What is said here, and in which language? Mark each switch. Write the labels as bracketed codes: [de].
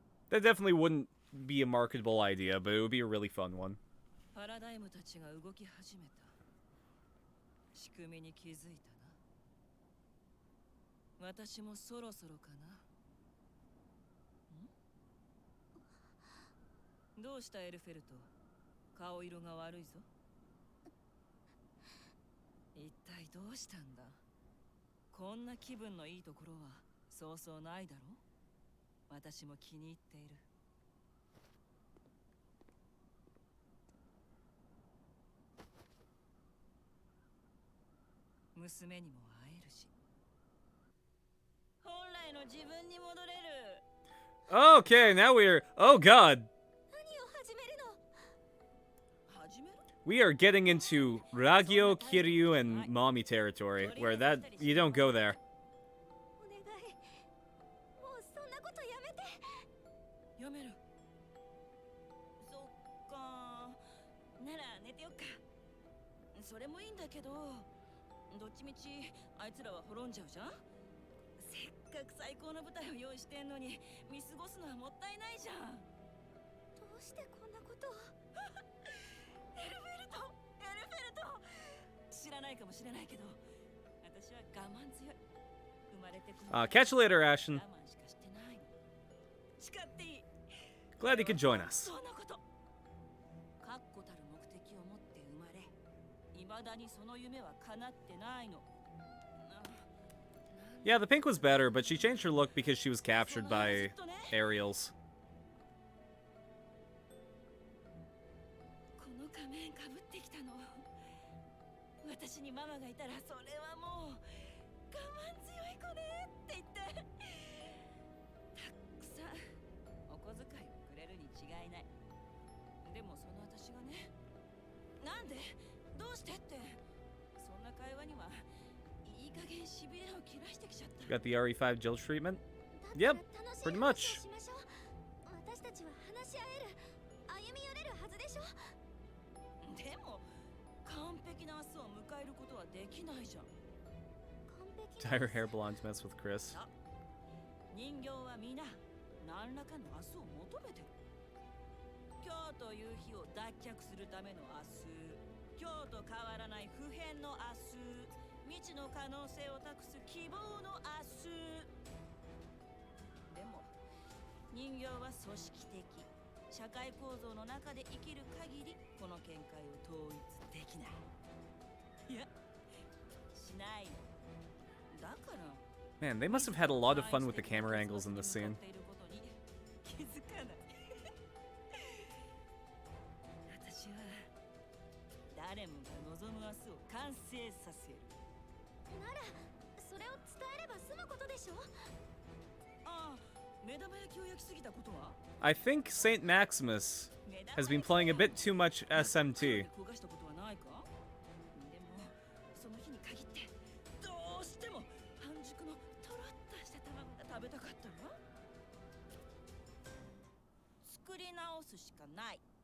[en] That definitely wouldn't be a marketable idea, but it would be a really fun one. [ja] パラダイムたちが動き始めた。仕組みに気づいたな。私もそろそろかな。どうしたエルフェルト？顔色が悪いぞ。言っ体どうしたんだ。こんな気分のいいところはそうそうないだろ。私も気に入っている。娘にも会えるし、本来の自分に戻れる。 [en] Okay, now we're... Oh god. [ja] 何を始めるの？ [en] We are getting into Ragyo, Kiryu, and Mommy territory, where that... You don't go there. [ja] お願い。もうそんなことやめて。やめる。そっか。なら寝てよっか。それもいいんだけど、どっちみちあいつらは滅んじゃうじゃん。せっかく最高の舞台を用意してんのに見過ごすのはもったいないじゃん。どうしてこんなことを？エルフェルト、エルフェルト。知らないかもしれないけど、私は我慢強い。生まれてくる。 [en] Catch you later, Ashen. [ja] 我慢しかしてないの。誓っていい。 [en] Glad you could join us. [ja] そんなこと。確固たる目的を持って生まれ、未だにその夢は叶ってないの。 [en] Yeah, the pink was better, but she changed her look because she was captured by aerials. [ja] この仮面かぶってきたの。私にママがいたらそれはもう我慢強い子ねって言ってたくさんお小遣いをくれるに違いない。でもその私がね、なんでどうしてってそんな会話にはいい加減しびれを切らしてきちゃった。 [en] Got the RE5 Jill treatment? Yep, pretty much. [ja] 私たちは話し合える、歩み寄れるはずでしょ。でも完璧な明日を迎えることはできないじゃん。 [en] Dye her hair blonde to mess with Chris. [ja] 人形は皆何らかの明日を求めてる。今日という日を脱却するための明日、今日と変わらない不変の明日、未知の可能性を託す希望の明日。でも人形は組織的社会構造の中で生きる限りこの見解を統一できない。いや、しないの。だから [en] Man, they must have had a lot of fun with the camera angles in this scene. [ja] 気づかない。私は誰もが望む明日を完成させる。ならそれを伝えれば済むことでしょ。ああ、目玉焼きを焼きすぎたことは？ [en] I think Saint Maximus has been playing a bit too much SMT. [ja] 焦がしたことはないか？でもその日に限ってどうしても半熟のとろっとした卵が食べたかったわ。作り直すしかない。